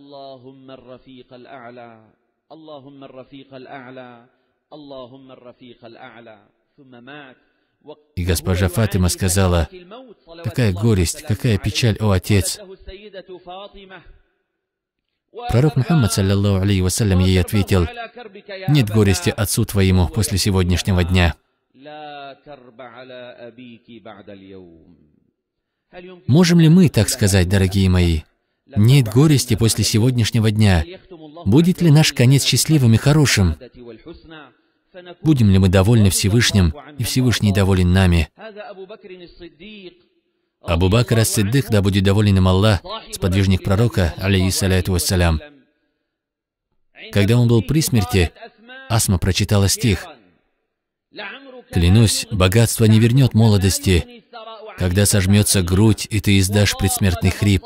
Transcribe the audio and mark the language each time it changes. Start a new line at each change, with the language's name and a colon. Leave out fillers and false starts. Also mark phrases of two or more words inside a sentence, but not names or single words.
Russian: И госпожа Фатима сказала: «Какая горесть, какая печаль, о отец!»
Arabic: Пророк Мухаммад, صلى الله عليه وسلم,
Russian: ей ответил: «Нет горести отцу твоему после сегодняшнего дня». Можем ли мы так сказать, дорогие мои? Нет горести после сегодняшнего дня. Будет ли наш конец счастливым и хорошим? Будем ли мы довольны Всевышним, и Всевышний доволен нами? Абу Бакр ас-Сиддик, да будет доволен им Аллах, сподвижник пророка,
Arabic: عليه الصلاة والسلام.
Russian: Когда он был при смерти, Асма прочитала стих: «Клянусь, богатство не вернет молодости, когда сожмется грудь, и ты издашь предсмертный хрип».